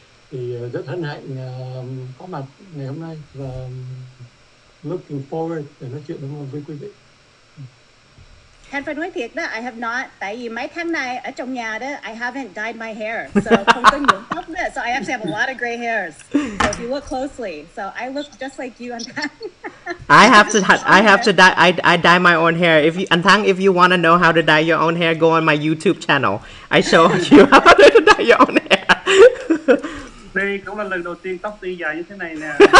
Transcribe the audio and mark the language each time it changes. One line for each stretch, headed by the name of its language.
Vietnamese: Thì rất hân hạnh có mặt ngày hôm nay và
English: looking forward
Vietnamese: để nói chuyện với quý vị. Thanh phải nói thiệt đó,
English: I have not,
Vietnamese: tại vì mấy tháng nay ở trong nhà đó,
English: I haven't dyed my hair, so
Vietnamese: không có nhuộm tóc đó,
English: so I actually have a lot of gray hairs. So if you look closely, so I look just like you on that. I have to dye. I dye my own hair. Anh Thắng, if you want to know how to dye your own hair, go on my YouTube channel. I show you how to dye your own hair.
Vietnamese: Đây cũng là lần đầu tiên tóc Ti dài như thế này nè.